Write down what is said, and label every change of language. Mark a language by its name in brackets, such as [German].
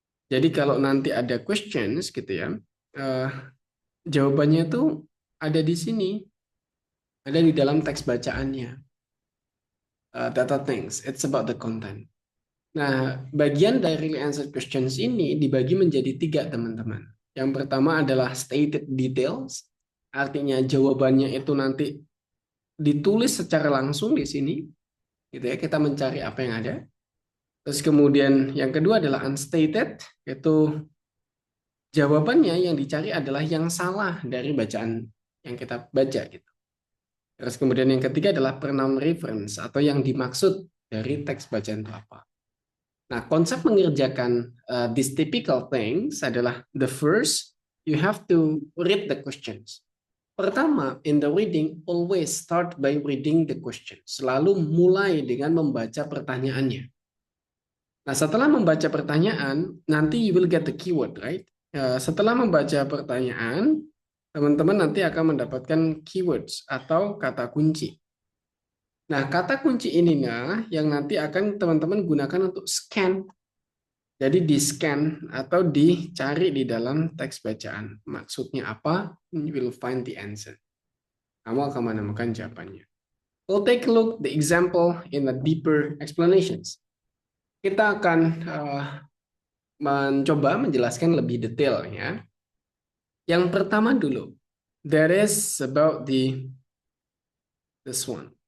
[Indonesian] Jadi kalau nanti ada questions gitu ya, jawabannya itu ada di sini, ada di dalam teks bacaannya. [English] Data things, it's about the content. [Indonesian] Nah, bagian directly answered questions ini dibagi menjadi tiga, teman-teman. Yang pertama adalah stated details, artinya jawabannya itu nanti ditulis secara langsung di sini, gitu ya. Kita mencari apa yang ada. Terus kemudian yang kedua adalah unstated, yaitu jawabannya yang dicari adalah yang salah dari bacaan yang kita baca, gitu. Terus kemudian yang ketiga adalah pronoun reference atau yang dimaksud dari teks bacaan itu apa. Nah, konsep mengerjakan [English] these typical things adalah the first, you have to read the questions. Pertama, in the reading, always start by reading the question. [Indonesian] Selalu mulai dengan membaca pertanyaannya. Nah, setelah membaca pertanyaan, nanti [English] you will get the keyword, right? [Indonesian] Setelah membaca pertanyaan, teman-teman nanti akan mendapatkan keywords atau kata kunci. Nah, kata kunci inilah yang nanti akan teman-teman gunakan untuk scan. Jadi di-scan atau dicari di dalam teks bacaan. Maksudnya apa? [English] You will find the answer. [Indonesian] Kamu akan menemukan jawabannya. [English] We'll take a look the example in a deeper explanations. [Indonesian] Kita akan mencoba menjelaskan lebih detail, ya. Yang pertama dulu, [English] that is about this one.